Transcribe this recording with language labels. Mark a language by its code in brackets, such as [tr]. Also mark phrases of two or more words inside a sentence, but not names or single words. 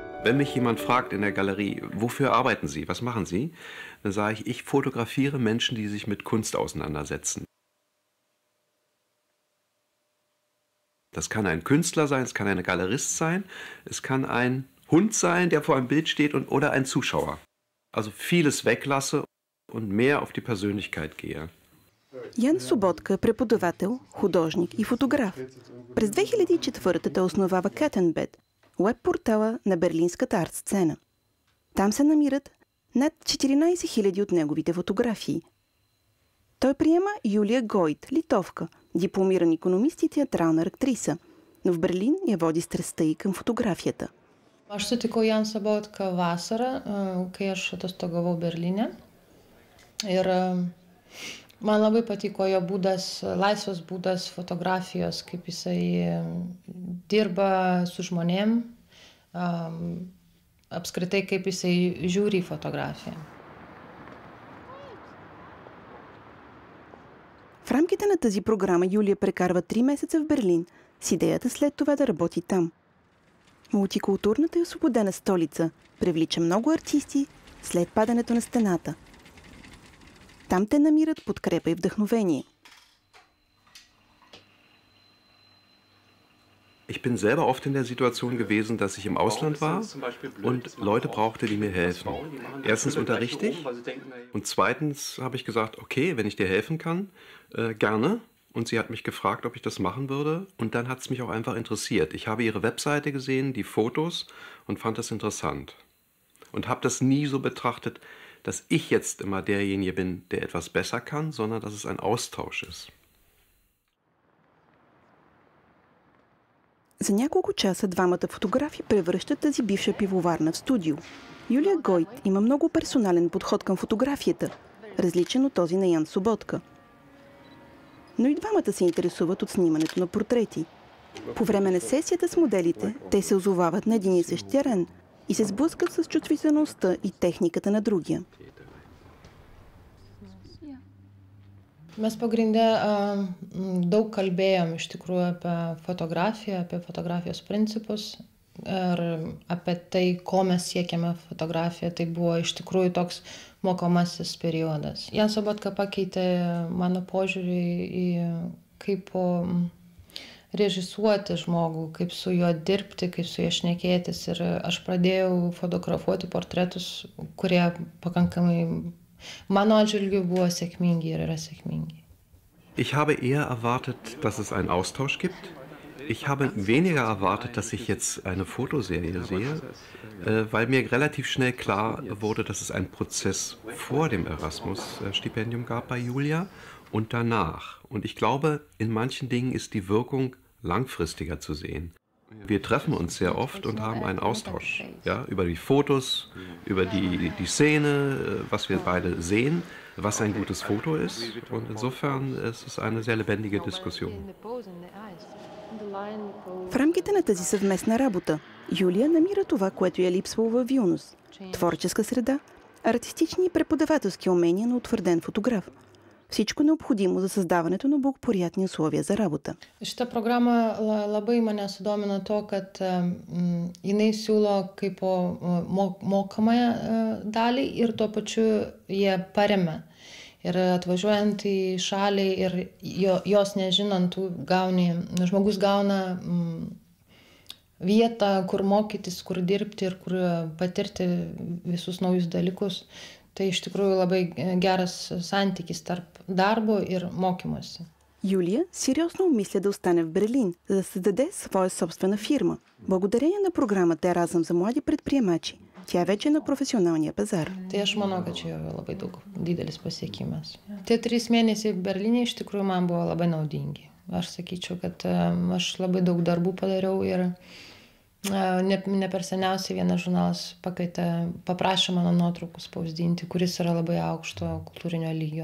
[de] Wenn mich jemand fragt in der Galerie, wofür arbeiten Sie, was machen Sie, dann sage ich, ich fotografiere Menschen, die sich mit Kunst auseinandersetzen. Das kann ein Künstler sein, es kann ein Galerist sein, es kann ein Hund sein, der vor einem Bild steht oder ein Zuschauer. Also vieles weglasse und mehr auf die Persönlichkeit gehe. [bg] Ян Соботка е преподавател, художник и фотограф. През 2004 той основава Кетенбед, уеб-портала на берлинската арт-сцена. Там се намират над 14 000 от неговите фотографии. Той приема Юлия Гойт, литовка, дипломиран икономист и театрална актриса, но в Берлин я води страстта и към фотографията. [lt] Aš sutikau Jan Sobotką vasarą, kai aš atostogavau Berlyne. Ir man labai patiko jo būdas, laisvas būdas fotografijos, kaip jisai dirba su žmonėm, apskritai kaip jisai žiūri į fotografiją. [bg] В рамките на тази програма Юлия прекарва 3 месеца в Берлин с идеята след това да работи там. Мултикултурната и освободена столица привлича много артисти след падането на стената. Там те намират подкрепа и вдъхновение. [de] Ich bin selber oft in der Situation gewesen, dass ich im Ausland war und Leute brauchte, die mir helfen. Erstens unterrichte ich und zweitens habe ich gesagt, okay, wenn ich dir helfen kann, gerne. Und sie hat mich gefragt, ob ich das machen würde und dann hat es mich auch einfach interessiert. Ich habe ihre Webseite gesehen, die Fotos und fand das interessant. Und habe das nie so betrachtet, dass ich jetzt immer derjenige bin, der etwas besser kann, sondern dass es ein Austausch ist. [bg] За няколко часа двамата фотографи превръщат тази бивша пивоварна в студио. Юлия Гойт има много персонален подход към фотографията, различен от този на Ян Соботка. Но и двамата се интересуват от снимането на портрети. По време на сесията с моделите, те се озовават на един и същ терен и се сблъскат с чувствителността и техниката на другия. [lt] Mes pagrinde daug kalbėjom iš tikrųjų apie fotografiją, apie fotografijos principus ir apie tai, ko mes siekiame fotografiją. Tai buvo iš tikrųjų toks mokomasis periodas. Jan Sobotka pakeitė mano požiūrį į kaip režisuoti žmogų, kaip su juo dirbti, kaip su juo šnekėtis. Ir aš pradėjau fotografuoti portretus, kurie pakankamai mano atžvilgiu buvo sėkmingi ir yra sėkmingi. [de] Ich habe eher erwartet, dass es einen Austausch gibt. Ich habe weniger erwartet, dass ich jetzt eine Fotoserie sehe, weil mir relativ schnell klar wurde, dass es einen Prozess vor dem Erasmus-Stipendium gab bei Julia und danach. Und ich glaube, in manchen Dingen ist die Wirkung langfristiger zu sehen. Wir treffen uns sehr oft und haben einen Austausch, ja, über die Fotos, über die Szene, was wir beide sehen, was ein gutes Foto ist. Und insofern ist es eine sehr lebendige Diskussion. [bg] В рамките на тази съвместна работа, Юлия намира това, което я липсвало във Вилнюс. Творческа среда, артистични и преподавателски умения на утвърден фотограф. Всичко необходимо за създаването на благоприятни условия за работа. [lt] Šita programa labai mane sudomino to, kad jinai siūlo kaip mokamąją dalį ir tuo pačiu jie paremia. Ir atvažiuojant į šalį ir jos nežinant, žmogus gauna vietą, kur mokytis, kur dirbti ir kur patirti visus naujus dalykus. Tai iš tikrųjу labai geras сантикис tarp darbo и mokymosi. [bg] Юлия сериозно обмисля да остане в Берлин, за да създаде своя собствена фирма. Благодарение на програмата Еразъм за млади предприемачи, тя вече е на професионалния пазар. [lt] Tai aš manau, kad čia yra labai didelis pasiekimas. Tie 3 mėnesiai Berlyne iš tikrųjų man buvo labai naudingi. Aš sakyčiau, kad aš labai daug darbų padariau ir ne per seniausiai vienas žurnalas paprašė mano nuotraukų spausdinti, kuris yra labai aukšto kultūrinio lygio.